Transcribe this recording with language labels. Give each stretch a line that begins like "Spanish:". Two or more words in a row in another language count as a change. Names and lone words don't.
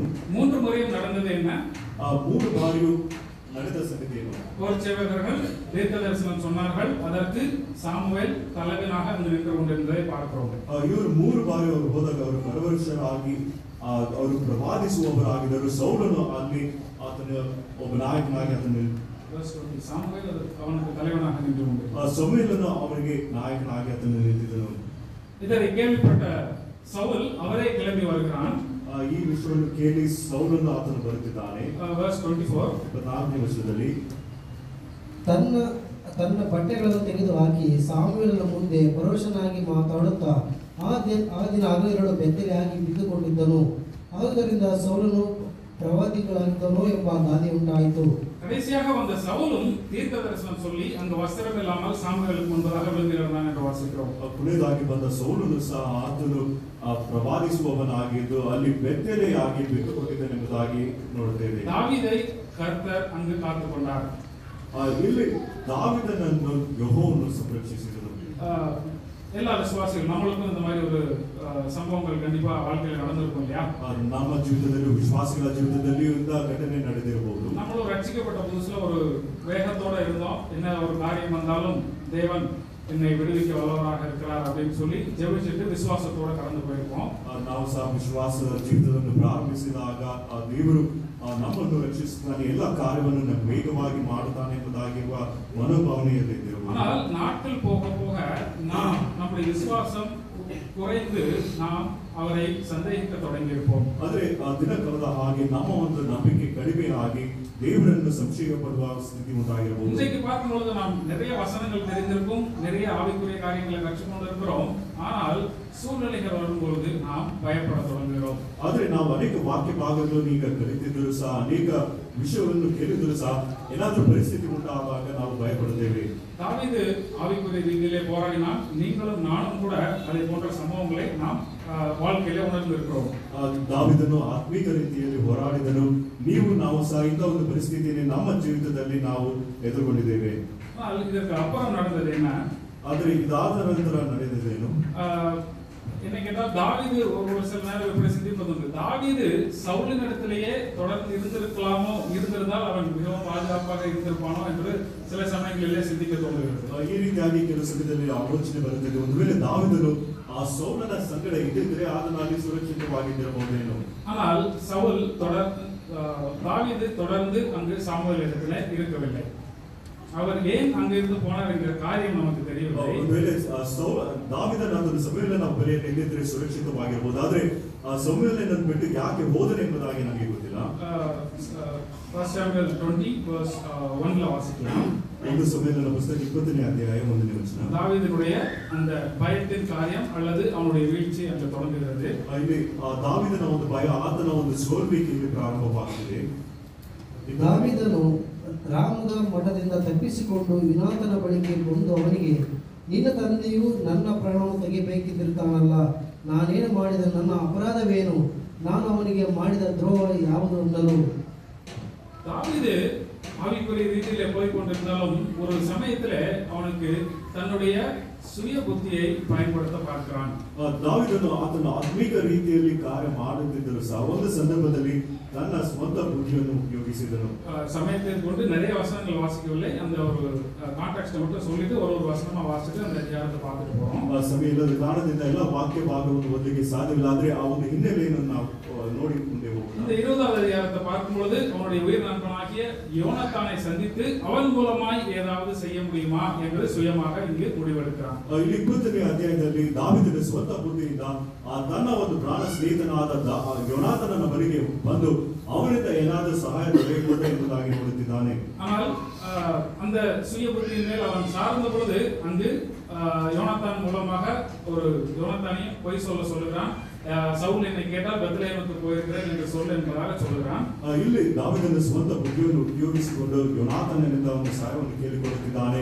Tamil: 3 முறையும் நடந்தது என்ன?
Kannada: 3 ಬಾರಿಯೂ ನಡೆದ ಸಂಗತಿ ಏನು?
Tamil: ஒரு சேவகர்கள் தீர்க்க தரிசனம் சொன்னார்கள், அதற்கு சாமுவேல் தலைவனாக அங்கு நின்று கொண்டிருந்ததை பார்க்கிறோம்.
Kannada: ಇವರು 3 ಬಾರಿ ಅವರು ಹೋದಾಗ ಅವರು ಪರವಶರಾಗಿ ಅವರು ಪ್ರವಾದಿಸುವವರಾಗಿದ್ದರು. ಸೌಲನು ಅಲ್ಲಿ ಆತನ ಒಬ್ಬ ನಾಯಕನಾಗಿ ಆತನು
Tamil: சாமுவேல் அவனுக்கு தலைவனாக நின்று கொண்டிருந்தார்.
Kannada: ಸಮುವೇಲನು ಅವರಿಗೆ ನಾಯಕನಾಗಿ ಆತನು ನಿಂತಿದ್ದನು.
Tamil: இதை கேள்விப்பட்ட சவுல் அவரே கிளம்பಿ வருகிறான்.
Kannada: ಈ ವಿಷಯವನ್ನು ಕೇಳಿ ಸೌಲನು ಆತನು ಬರುತ್ತಿದ್ದಾನೆ. verse 24 24ನೇ ವಚನದಲ್ಲಿ, ತನ್ನ ಬಟ್ಟೆಗಳನ್ನು ತೆಗೆದು ಹಾಕಿ ಸಾಮುವೇಲನ ಮುಂದೆ ಪರವಶನಾಗಿ ಮಾತಾಡುತ್ತಾ ಆ ದಿನ ಹಗಲಿರುಳು ಬೆತ್ತಲೆಯಾಗಿ ಬಿದ್ದುಕೊಂಡಿದ್ದನು. ಆದುದರಿಂದ ಸೌಲನು ಪ್ರವಾದಿಗಳಾಗಿದ್ದನೋ ಎಂಬ ಗಾದೆ ಉಂಟಾಯಿತು.
Tamil: கடைசியாக வந்த சவுலும் தீர்க்க தரிசனம் சொல்லி அங்கு வஸ்திரம் இல்லாமல் சாமுவேலுக்கு முன்பதாக விழுந்திருந்தான் என்று வாசிக்கிறோம்.
Kannada: ಕೊನೆಯದಾಗಿ ಬಂದ ಸೌಲನು ಸಹ ಆತನು ಪ್ರವಾದಿಸುವವನಾಗಿದ್ದು ಅಲ್ಲಿ ಬೆತ್ತಲೆಯಾಗಿ ಬಿದ್ದುಕೊಂಡಿದ್ದನೆಂಬುದಾಗಿ ನೋಡುತ್ತೇವೆ.
Tamil: தாவீதை கர்த்தர் அங்கு காத்துக் கொண்டார்.
Kannada: ಇಲ್ಲಿ ದಾವೀದನನ್ನು ಯೆಹೋವನು ಸಂರಕ್ಷಿಸಿದನು.
Tamil: எல்லா விசுவாசிகள் நம்மளுக்கும் இந்த மாதிரி ஒரு சம்பவங்கள் கண்டிப்பா வாழ்க்கையில நடந்திருக்கும் இல்லையா?
Kannada: ನಮ್ಮ ಜೀವಿತದಲ್ಲಿ ವಿಶ್ವಾಸಿಗಳ ಜೀವಿತದಲ್ಲಿ ಇಂಥ ಘಟನೆ ನಡೆದಿರಬಹುದು.
Tamil: நம்மளும் ரட்சிக்கப்பட்ட புதுசுல ஒரு வேகத்தோட இருந்தோம், என்ன ஒரு காரியம் வந்தாலும் தேவன் என்னை விடுவிக்க வல்லவராக இருக்கிறார் அப்படின்னு சொல்லி ஜெபிச்சுட்டு விசுவாசத்தோட கடந்து போயிருக்கோம்.
Kannada: ನಾವು ಸಹ ವಿಶ್ವಾಸದ ಜೀವಿತವನ್ನು ಪ್ರಾರಂಭಿಸಿದಾಗ ದೇವರು ನಮ್ಮನ್ನು ರಕ್ಷಿಸುತ್ತಾನೆ, ಎಲ್ಲ ಕಾರ್ಯವನ್ನು ನಮ್ಮ ವೇಗವಾಗಿ ಮಾಡುತ್ತಾನೆ ಎಂಬುದಾಗಿರುವ ಮನೋಭಾವನೆಯಲ್ಲಿದ್ದಿರಬಹುದು.
Tamil: ஆனால் நாட்கள் போக போக நாம் நம்முடைய விசுவாசம் குறைந்து நாம் அவரை சந்தேகிக்க தொடங்கியிருப்போம்.
Kannada: ಆದರೆ ದಿನ ಕಳೆದ ಹಾಗೆ ನಮ್ಮ ಒಂದು ನಂಬಿಕೆ ಕಡಿಮೆಯಾಗಿ தேவரನ್ನು ಸಂಶಯಪಡುವ ಸ್ಥಿತಿ ಉಂಟಾಗಿರಬಹುದು.
Tamil: இன்றைக்கு பார்க்கும்போது நாம் நிறைய வசனங்கள் தெரிந்திருக்கும், நிறைய ஆவிக்குரிய காரியங்களை கற்றுக்கொண்டிருக்கிறோம். ஆனால் சூழ்நிலைகள் வரும்பொழுது நாம் பயப்பட தொடங்குகிறோம்.
Kannada: ಆದರೆ ನಾವು ಅನೇಕ ವಾಕ್ಯ ಭಾಗಗಳನ್ನು ಈಗ ಕಲಿತಿದ್ದರೂ ಸಹ ಅನೇಕ ವಿಷಯವನ್ನು ಕೇಳಿದರೂ ಸಹ ಏನಾದರೂ ಪರಿಸ್ಥಿತಿ ಉಂಟಾದಾಗ ನಾವು ಭಯಪಡುತ್ತೇವೆ.
Tamil: தாவீது ஆவிக்குரிய ரீதியிலே போராடினால் நீங்களும் நானும் கூட அதை போன்ற சம்பவங்களை நாம் வாழ்க்கையிலே உணர்ந்திருக்கிறோம்.
Kannada: ದಾವೀದನು ಆತ್ಮೀಕ ರೀತಿಯಲ್ಲಿ ಹೋರಾಡಿದನು. ನಾವು ಸಹ ಇಂಥ ಒಂದು ಪರಿಸ್ಥಿತಿಯನ್ನು ನಮ್ಮ ಜೀವಿತದಲ್ಲಿ ನಾವು ಎದುರುಗೊಂಡಿದ್ದೇವೆ.
Tamil: ಇದಕ್ಕೆ ಅப்புறம் நடந்தது என்ன?
Kannada: ಆದರೆ ಇದಾದ ನಂತರ ನಡೆದಿದ್ದೇನು?
Tamil: என்ன கேட்டால் தாவீது ஒரு சில நேரம் எப்படி சிந்திப்பது, தாவீது சவுலின் இடத்திலேயே தொடர்ந்து இருந்திருந்தால் அவன் மிகவும் பாதுகாப்பாக இருந்திருப்பானோ என்று சில சமயங்களிலே சிந்திக்க தோன்றுகிறது.
Kannada: ಈ ರೀತಿಯಾಗಿ ಕೆಲವು ಸಮಯದಲ್ಲಿ ಆಲೋಚನೆ ಬರುತ್ತದೆ, ಒಂದು ವೇಳೆ ದಾವೀದನು ಆ ಸೌಲನ ಸಂಗಡ ಇದ್ದಿದ್ರೆ ಆತನಲ್ಲಿ ಸುರಕ್ಷಿತವಾಗಿದ್ದಿರಬಹುದೇನೋ.
Tamil: ஆனால் தாவீது தொடர்ந்து அங்கு சாமுவேல் இடத்திலே இருக்கவில்லை. அவர் ஏன் அங்கிருந்து போனார் என்கிற காரியம் நமக்கு தெரியவில்லை.
Kannada: ಒಂದ್ವೇಳೆ ದಾವೀದನ ಆತನು ಸಮುವೇಲನ ಬಳಿಯಲ್ಲಿ ಇದ್ದಿದ್ರೆ ಸುರಕ್ಷಿತವಾಗಿರಬಹುದು, ಆದ್ರೆ ಸಮುವೇಲನನ್ನು ಬಿಟ್ಟು ಯಾಕೆ ಹೋದನು ಎಂಬುದಾಗಿ ನಮಗೆ ಗೊತ್ತಿಲ್ಲ.
Tamil: 1 Samuel 20 verse 1 வாசிக்கலாம்.
Kannada: ಒಂದು ಸಮುವೇಲನ ಪುಸ್ತಕ 20ನೇ ಅಧ್ಯಾಯ 1ನೇ ವಚನ.
Tamil: தாவீதுடைய அந்த பயத்தின் காரியம் அல்லது அவனுடைய வீழ்ச்சி அங்கு தொடங்குகிறது.
Kannada: ಇಲ್ಲಿ ದಾವೀದನ ಒಂದು ಭಯ, ಆತನ ಒಂದು ಸೋಲ್ವಿಕೆಯಲ್ಲಿ ಪ್ರಾರಂಭವಾಗಿದೆ. ದಾವೀದನು ರಾಮದ ಮಠದಿಂದ ತಪ್ಪಿಸಿಕೊಂಡು ಯುನಾತನ ಬಳಿಗೆ ಬಂದು ಅವನಿಗೆ, ನಿನ್ನ ತಂದೆಯು ನನ್ನ ಪ್ರಾಣವನ್ನು ತೆಗೆಯಬೇಕಿದ್ದಿರ್ತಾನಲ್ಲ, ನಾನೇನು ಮಾಡಿದ, ನನ್ನ ಅಪರಾಧವೇನು, ನಾನು ಅವನಿಗೆ ಮಾಡಿದ ದ್ರೋಹ ಯಾವುದು ಅನ್ನಲು.
Tamil: தாவீது ஆவிக்குரிய ரீதியிலே போய் கொண்டிருந்தாலும் ஒரு சமயத்துல அவனுக்கு தன்னுடைய சுய புத்தியை பயன்படுத்த பார்க்கிறான்.
Kannada: ದಾವೀದನು ಆತನ ಆತ್ಮಿಕ ರೀತಿಯಲ್ಲಿ ಕಾರ್ಯ ಮಾಡುತ್ತಿದ್ದರೂ ಸಹ ಒಂದು ಸಂದರ್ಭದಲ್ಲಿ ತನ್ನ ಸ್ವಂತ ಬುದ್ಧಿಯನ್ನು ಉಪಯೋಗಿಸಿದನು.
Tamil: சமயத்தை கொண்டு நிறைய வசனங்கள் வாசிக்கவில்லை, அந்த ஒரு கான்டெக்ஸ்ட் மட்டும் சொல்லிட்டு ஒரு வசனமா வாசிட்டு அந்த தியானத்தை பார்த்துட்டு போறோம்.
Kannada: ಸಮಯ ಇಲ್ಲದ ಕಾರಣದಿಂದ ಎಲ್ಲ ವಾಕ್ಯ ಭಾಗವನ್ನು ಓದಲಿಕ್ಕೆ ಸಾಧ್ಯವಿಲ್ಲ, ಆದ್ರೆ ಆ ಒಂದು ಹಿನ್ನೆಲೆಯನ್ನು ನಾವು ನೋಡಿಕೊಂಡೇ ಹೋಗೋಣ.
Tamil: இந்த 20வது அதிகாரத்தை பார்க்கும் பொழுது அவனுடைய உயிர் நண்பனாகிய யோனத்தானை சந்தித்து அவன் மூலமாய் ஏதாவது செய்ய முடியுமா என்று சுயமாக இங்கு முடிவெடுக்கிறான்.
Kannada: ಇಲ್ಲಿ 20ನೇ ಅಧ್ಯಾಯದಲ್ಲಿ ದಾವೀದನ ಸ್ವಂತ ಬುದ್ಧಿಯಿಂದ ತನ್ನ ಒಂದು ಪ್ರಾಣ ಸ್ನೇಹಿತನಾದ ಯೋನಾತನನ ಬಳಿಗೆ ಬಂದು ಅವನಿಂದ ಏನಾದರೂ ಸಹಾಯ ದೊರೆಯಬಹುದೇ ಎಂಬುದಾಗಿ ನೋಡುತ್ತಿದ್ದಾನೆ.
Tamil: ஆனால் அந்த சுய புத்தியின் மேல் அவன் சார்ந்த பொழுது அங்கு யோனத்தான் மூலமாக ஒரு யோனத்தானையும் பொய் சொல்லுகிறான். சவுல் என்னை கேட்டால் பெத்லெஹேமுக்கு போயிருக்கிறேன் என்று சொல்ல என்பதாக சொல்லுகிறான்.
Kannada: ಇಲ್ಲಿ ದಾವೀದನ ಸ್ವಂತ ಬುದ್ಧಿಯನ್ನು ಉಪಯೋಗಿಸಿಕೊಂಡು ಯೋನಾತನನಿಂದ ಒಂದು ಸಹಾಯವನ್ನು ಕೇಳಿಕೊಳ್ಳುತ್ತಿದ್ದಾನೆ.